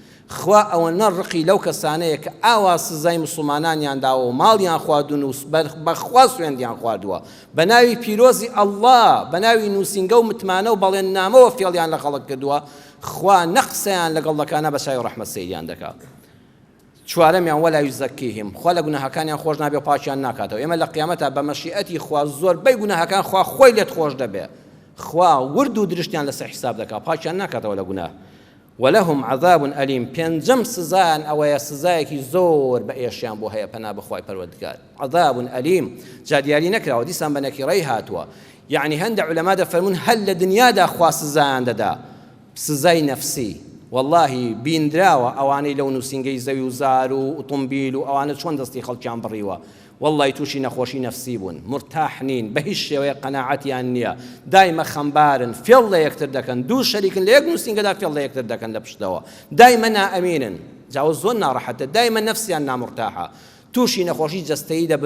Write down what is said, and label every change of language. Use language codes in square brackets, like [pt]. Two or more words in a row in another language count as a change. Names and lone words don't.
[ckb] خوا ئەوەنە ڕقی لەو کەسانەیە کە ئاوا سزای مسلمانانیان داوە و ماڵیان خواردون و بەخوا سوێندیان خواردووە بە ناوی پیرۆزی ئەڵڵا بە ناوی نووسینگە و متمانە و بەڵێن نامەوە فێڵیان لە خەڵک کردووە خوا نەقسەیان لەگەڵەکانە بە شای ڕەحمەت سەیریان دەکات. چوارەمیان [ar] وەلا یوزەکیهم [ckb] خوا لە گوناهەکانیان خۆش نابێ و پاچیان ناکاتەوە. ئێمە لە قیامەتە بە مەشیئەتی خوا زۆربەی گوناهەکان خوا خۆی لێت خۆش دەبێ، خوا ورد و درشتیان لەسەر حیساب دەکات، پاچیان ناکاتەوە لە گوناه. [ar] ولهم عذاب أليم [ckb] پێنجەم سزایان ئەوەیە سزایەکی زۆر بە ئێشیان بۆ هەیە پەنا بخوای پەروەردگار. [ar] عذاب أليم [ckb] جا دیاری نەکراوە، دیسان بە نەکیڕەی هاتووە. یعنی هەندێک عولەما دەفەرمون هەل لە دنیادا خوا سزایان دەدا، سزای نەفسی. والله بیندراوە ئەوانەی لەو نووسینگەی زەوی و زار و ئۆتۆمبیل و ئەوانە چۆن دەستی خەڵکیان بڕیوە، والله تووشی نەخۆشی نەفسی بوون، مرتاح نین، بە هیچ شێوەیە قەناعەتیان نییە، دایمە خەمبارن، فێڵ لە یەکتر دەکەن، دوو شەریکن لە یەک نووسینگەدا فێڵ لە یەکتر دەکەن لە پشتەوە، دایمە نائەمینن، جاوە زۆر ناڕەحەتە، دایمە نەفسیان نامرتاحە، تووشی نەخۆشی جەستەیی دەبن.